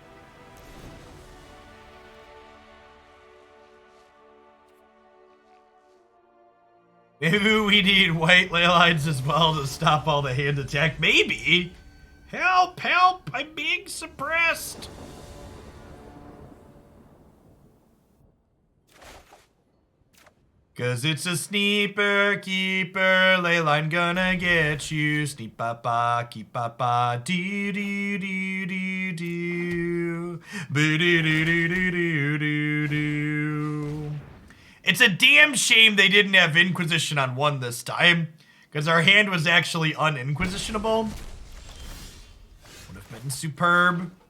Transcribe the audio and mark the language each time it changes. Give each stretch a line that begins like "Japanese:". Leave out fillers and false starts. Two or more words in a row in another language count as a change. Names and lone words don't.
English: Maybe we need white Leylines as well to stop all the hand attack. Maybe. Help, help, I'm being suppressed. Cause it's a sneaper keeper, Leyline gonna get you. Sneep ba ba, keep ba ba, doo doo doo doo doo, boo doo doo doo doo doo doo doo. It's a damn shame they didn't have Inquisition on 1 this time, because our hand was actually un-Inquisitionable. Would have been superb.